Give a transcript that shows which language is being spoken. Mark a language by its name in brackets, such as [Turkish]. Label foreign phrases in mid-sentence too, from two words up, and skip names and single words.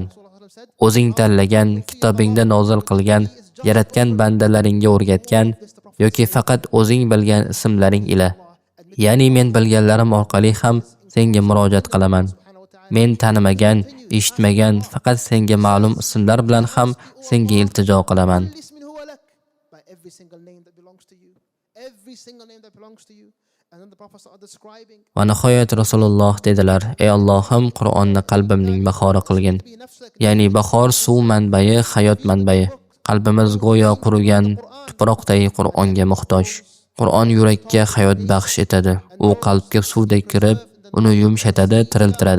[Uzbek] O'zing tanlagan, kitobingda nozil qilgan, yaratgan bandalaringga o'rgatgan yoki faqat o'zing bilgan ismlaring ila. Ya'ni men bilganlarim orqali ham senga murojaat qilaman. Men tanimagan, eshitmagan, faqat senga ma'lum ismlar bilan ham senga iltijo qilaman. [English] By every single name that belongs to you. Every single name that belongs to you. And then the Prophet started describing [Uzbek] Va nihoyat Rasululloh dedilar: "Ey Allohim, Qur'onni qalbimning bahori qilgin." Ya'ni bahor suv manbai, hayot manbai. Qalbimiz go'yo qurigan tuproqday Qur'onga muhtoj. Qur'on yurakka hayot baxsh etadi. U qalbga suvdek kirib, uni yumshatadi, tiriltiradi.